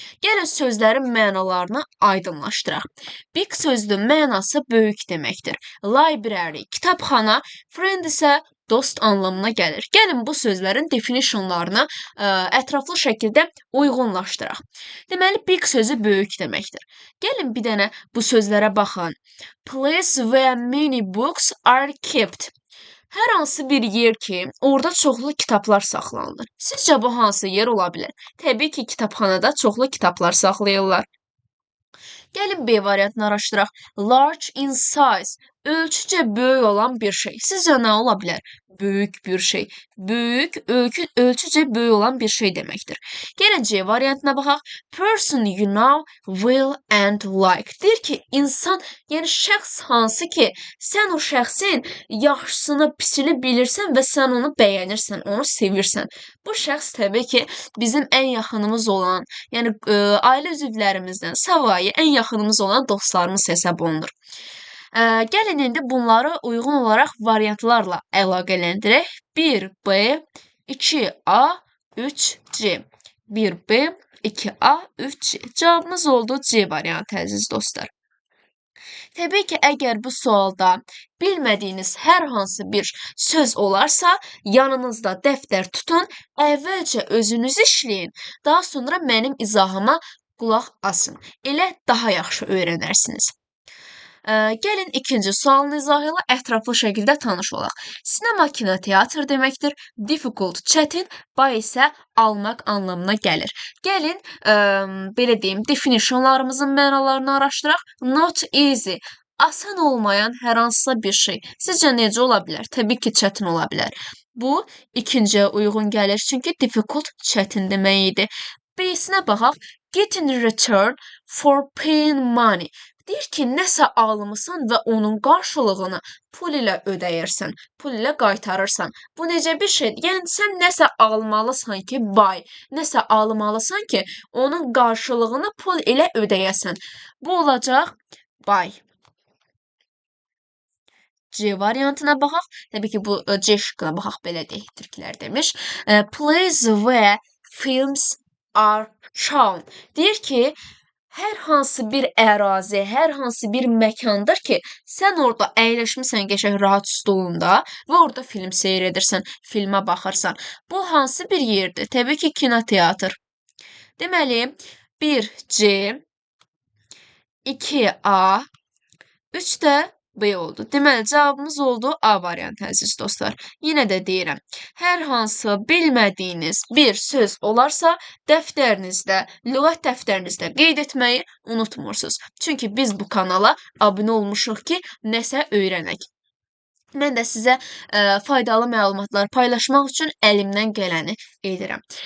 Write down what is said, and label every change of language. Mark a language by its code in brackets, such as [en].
[az] Gəlin sözlərin mənalarını aydınlaşdıraq. Big sözünün mənası böyük deməkdir. Library, kitabxana, friend isə dost anlamına gəlir. Gəlin bu sözlərin definitionlarını ətraflı şəkildə uyğunlaşdıraq. Deməli, big sözü böyük deməkdir. Gəlin bir dənə bu sözlərə baxın. [en] Place where many books are kept. [az] Hər hansı bir yer ki, orada çoxlu kitablar saxlanılır. Sizcə bu hansı yer ola bilər? Təbii ki, kitabxanada çoxlu kitablar saxlayırlar. Gəlin B variantını araşdıraq. [en] Large in size. [az] Ölçücə böyük olan bir şey. Sizcə nə ola bilər? Böyük bir şey. Böyük, ölçücə böyük olan bir şey deməkdir. Gəlin C variantına baxaq. [en] Person you know will and like. [az] Deyir ki, insan, yəni şəxs hansı ki, sən o şəxsin yaxşısını, pisini bilirsən və sən onu bəyənirsən, onu sevirsən. Bu şəxs təbii ki, bizim ən yaxınımız olan, yəni ailə üzvlərimizdən savayı ən yaxınımız olan dostlarımız hesab olunur. Gəlin indi bunları uyğun olaraq variantlarla əlaqələndirək. 1B, 2A, 3C. 1B, 2A, 3C. Cavabımız oldu C variantı, əziz dostlar. Təbii ki, əgər bu sualda bilmədiyiniz hər hansı bir söz olarsa, yanınızda dəftər tutun, əvvəlcə özünüz işləyin, daha sonra mənim izahıma qulaq asın. Elə daha yaxşı öyrənərsiniz. Gəlin ikinci sualın izahı ilə ətraflı şəkildə tanış olaq. Sinema kinoteatr deməkdir. Difficult, çətin, buy isə almaq anlamına gəlir. Gəlin, belə deyim, definitionlarımızın mənalarını araşdıraq. [en] Not easy, [az] asan olmayan hər hansısa bir şey. Sizcə necə ola bilər? Təbii ki, çətin ola bilər. Bu, ikinciyə uyğun gəlir, çünki difficult çətin demək idi. B-sinə baxaq. [en] Get in return for paying money. [az] Deyir ki, nəsə almısan və onun qarşılığını pul ilə ödəyirsən, pul ilə qaytarırsan. Bu necə bir şeydir? Yəni, sən nəsə almalısan ki, buy, nəsə almalısan ki, onun qarşılığını pul ilə ödəyəsən. Bu olacaq buy. C variantına baxaq. Təbii ki, bu C şıqqına baxaq, belə deyək, türklər demiş. [en] Place where films are shown. [az] Deyir ki, hər hansı bir ərazi, hər hansı bir məkandır ki, sən orada əyləşmisən qəşəng rahat stolunda və orada film seyr edirsən, filmə baxırsan. Bu hansı bir yerdir? Təbii ki, kinoteatr. Deməli, 1C, 2A, 3 də B oldu. Deməli, cavabımız oldu A variantı, əziz dostlar. Yenə də deyirəm, hər hansı bilmədiyiniz bir söz olarsa, dəftərinizdə, lüğət dəftərinizdə qeyd etməyi unutmursunuz. Çünki biz bu kanala abunə olmuşuq ki, nəsə öyrənək. Mən də sizə faydalı məlumatlar paylaşmaq üçün əlimdən gələni edirəm.